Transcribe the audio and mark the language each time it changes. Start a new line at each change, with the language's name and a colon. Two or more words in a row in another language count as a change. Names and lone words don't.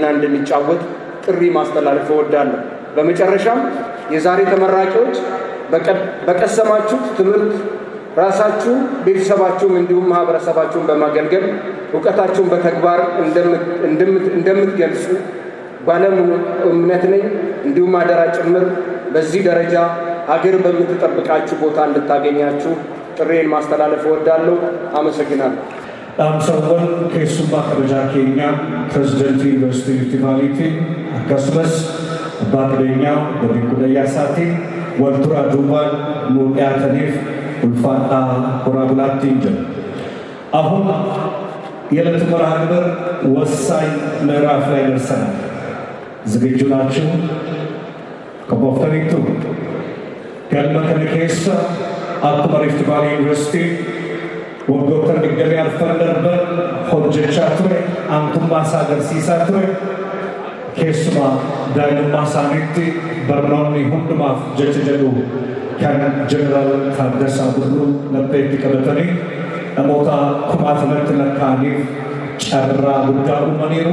Amharic: እንድንጫወት ጥሪ ማስተላለፍ እወዳለሁ። በመጨረሻም የዛሬ ተመራቂዎች በቀሰማችሁት ትምህርት ራሳችሁ፣ ቤተሰባችሁም እንዲሁም ማህበረሰባችሁን በማገልገል እውቀታችሁን በተግባር እንደምትገልጹ ባለሙሉ እምነት ነኝ። እንዲሁም አደራ ጭምር በዚህ ደረጃ ሀገር በምትጠብቃችሁ ቦታ እንድታገኛችሁ ጥሬን ማስተላለፍ እወዳለሁ። አመሰግናለሁ።
Oromo: Amsawwan keessummaa kabajaa keenya pirezidaantii yuunivarsiitii Rift Vaaliitiin akkasumas abbaa qabeenyaa Obbo Dayyaasatiin wal duraa duubaan nu dhiyaataniif ulfaadhaa horaa bulaatti jira.
Amharic: አሁን የዕለቱ መርሃ ግብር ወሳኝ ምዕራፍ ላይ ደርሰናል። ዝግጁ ናችሁ?
Oromo: ከቦፍተኒቱ galma kana keessa akkuma Rift Vaalii Yuunivarsiitii waggoota 20 arfan darban hojjechaa ture, aantummaa isaa agarsiisaa ture. Keessumaa daa'imummaa isaaniitti barnoonni hundumaaf jecha jedhu kan Jeneraal Taaddasaa Birruu lapheetti qabatanii namoota kumaatamatti lakkaa'aniif carraa guddaa uumaniiru.